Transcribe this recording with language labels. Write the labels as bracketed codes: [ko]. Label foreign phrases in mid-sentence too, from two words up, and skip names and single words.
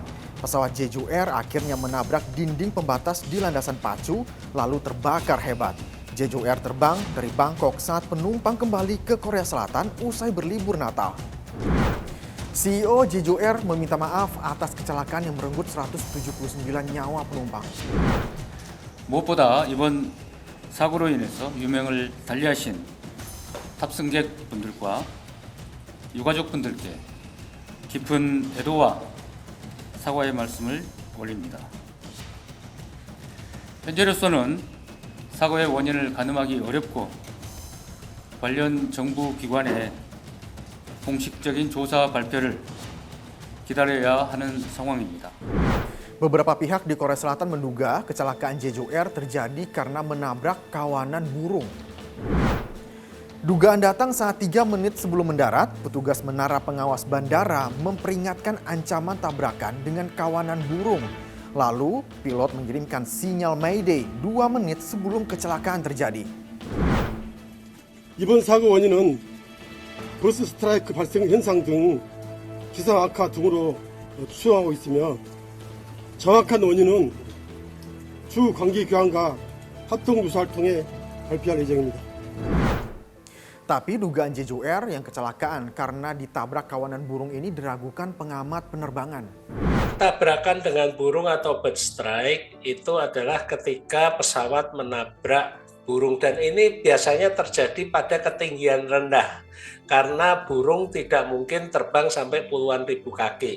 [id] Pesawat Jeju Air akhirnya menabrak dinding pembatas di landasan pacu lalu terbakar hebat. Jeju Air terbang dari Bangkok saat penumpang kembali ke Korea Selatan usai berlibur Natal. CEO Jeju Air meminta maaf atas kecelakaan yang merenggut 179 nyawa penumpang. [ko] 무엇보다 이번 사고로 인해서 유명을 달리하신 탑승객분들과 유가족분들께 깊은 애도와 사과의 말씀을 올립니다. 현재로서는 사고의 원인을 가늠하기 어렵고 관련 정부 기관의 공식적인 조사 발표를 기다려야 하는 상황입니다. [id] Beberapa pihak di Korea Selatan menduga kecelakaan Jeju Air terjadi karena menabrak kawanan burung. Dugaan datang saat 3 menit sebelum mendarat, petugas menara pengawas bandara memperingatkan ancaman tabrakan dengan kawanan burung. Lalu, pilot mengirimkan sinyal Mayday 2 menit sebelum kecelakaan terjadi. [ko] 이번 사고 원인은 버스 스트라이크 발생 현상 등 기상 악화 등으로 추정하고 있으며 정확한 원인은 주 관계기관과 합동 조사를 통해 발표할 예정입니다. [id] Tapi dugaan Jeju Air yang kecelakaan karena ditabrak kawanan burung ini diragukan pengamat penerbangan. Tabrakan dengan burung atau [en] bird strike [id] itu adalah ketika pesawat menabrak burung, dan ini biasanya terjadi pada ketinggian rendah karena burung tidak mungkin terbang sampai puluhan ribu kaki.